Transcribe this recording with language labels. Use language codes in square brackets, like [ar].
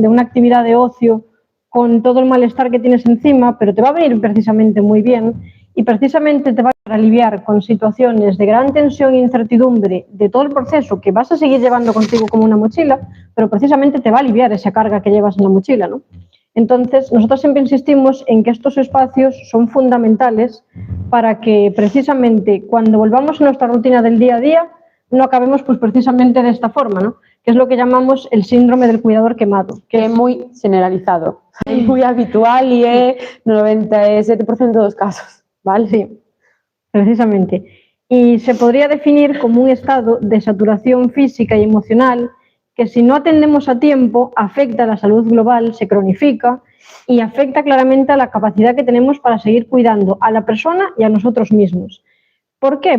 [es] De una actividad de ocio con todo el malestar que tienes encima, pero te va a venir precisamente muy bien y precisamente te va a aliviar con situaciones de gran tensión e incertidumbre de todo el proceso que vas a seguir llevando contigo como una mochila, pero precisamente te va a aliviar esa carga que llevas en la mochila, ¿no? Entonces, nosotros siempre insistimos en que estos espacios son fundamentales para que precisamente cuando volvamos a nuestra rutina del día a día no acabemos pues precisamente de esta forma, ¿no? Que es lo que llamamos el síndrome del cuidador quemado. [gl] Que é moi generalizado, é moi habitual e é no 97% dos casos, vale? [es] Sí, precisamente. Y se podría definir como un estado de saturación física y emocional que si no atendemos a tiempo afecta a la salud global, se cronifica y afecta claramente a la capacidad que tenemos para seguir cuidando a la persona y a nosotros mismos. ¿Por qué?